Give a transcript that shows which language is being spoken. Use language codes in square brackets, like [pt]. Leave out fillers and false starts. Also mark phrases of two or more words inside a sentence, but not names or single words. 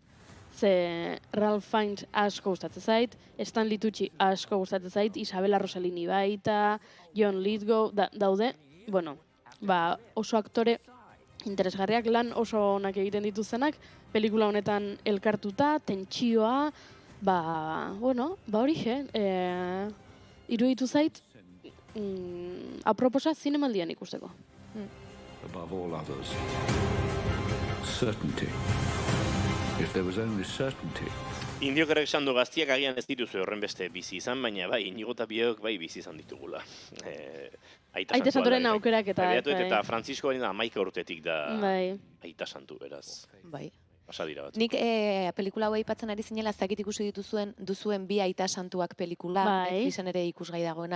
[eu] Ze Ralph Fiennes asko gustatzen zait, Stanley Tucci asko gustatzen zait, Isabella Rossellini baita, John Lithgow daude, oso aktore interesgarriak, lan oso onak egiten dituztenak, pelikula honetan elkartuta, tentsioa, horixe, iruditu zait, aproposa zinemaldian ikusteko. [en] Above all others, certainty. If there was only certainty. [eu] Indiokerrek esan du gaztiak agian ez dituzu horren beste bizi izan, baina Inigo eta biok bizi izan ditugula. Aita Santuaren aukerak eta... Eta Francisco hori da 11 urtetik da Aita Santu, beraz. Bai. Pasa dira bat. Nik pelikula hau aipatzen ari zinela, ez dakit ikusi duzuen bi Aita Santuak pelikula, Netflixen ere ikusgai dagoena.